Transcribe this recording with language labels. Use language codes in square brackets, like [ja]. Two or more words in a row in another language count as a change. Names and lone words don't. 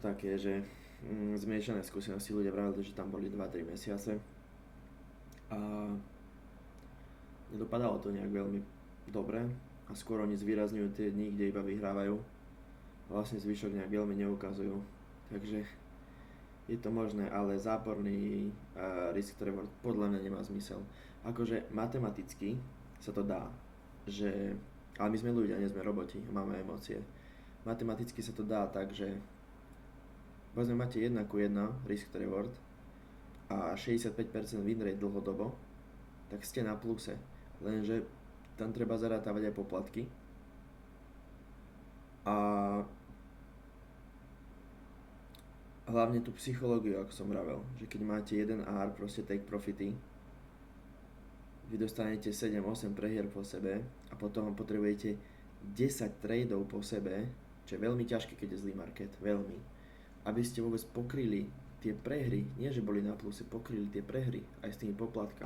[sk] také, že zmiešané skúsenosti, ľudia vravili, že tam boli 2-3 mesiace a nedopadalo to nejak veľmi dobre a skôr oni zvýrazňujú tie dni, kde iba vyhrávajú a vlastne zvyšok nejak veľmi neukazujú, takže je to možné, ale záporný [en] risk reward [sk] podľa mňa nemá zmysel. Akože matematicky sa to dá, ale my sme ľudia, nie sme roboti, máme emócie. Matematicky sa to dá tak, že povedzme máte 1:1 [en] risk reward [sk] a 65% [en] win rate [sk] dlhodobo, tak ste na pluse, lenže tam treba zarátavať aj poplatky a hlavne tú psychológiu, ako som vravel, že keď máte 1 R, proste [en] take profity, [sk] vy dostanete 7-8 prehier po sebe a potom potrebujete 10 tradeov po sebe, čo je veľmi ťažké, keď je zlý market, veľmi, aby ste vôbec pokryli tie prehry, nie že boli na pluse, pokryli tie prehry aj s tými poplatkami.